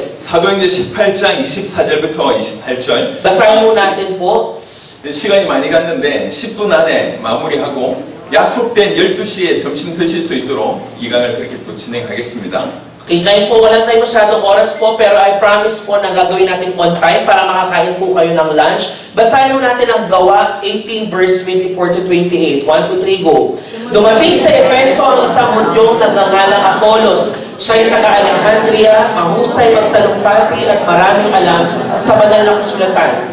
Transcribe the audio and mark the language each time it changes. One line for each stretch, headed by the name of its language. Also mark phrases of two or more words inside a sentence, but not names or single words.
Korean: 사도행전 18장 24절부터 28절
Filipino: Basahin mo natin po.
Korean: 시간이 많이 갔는데 10분 안에 마무리하고 약속된 12시에 점심 드실 수 있도록 이 강을 그렇게 또 진행하겠습니다.
Filipino: Kaya po, wala tayong masyadong oras po, pero
English: I promise
Filipino: po na gagawin natin
English: on time
Filipino: para makakain po kayo ng lunch. Basahin mo natin ang Gawa 18 verse 24 to 28. 1, 2, 3, go. Dumating sa Efeso ang isang Hudyong nagngangalang Apolos. Siya'y taga-Alejandria, mahusay magtalumpati at maraming alam sa banal na kasulatan.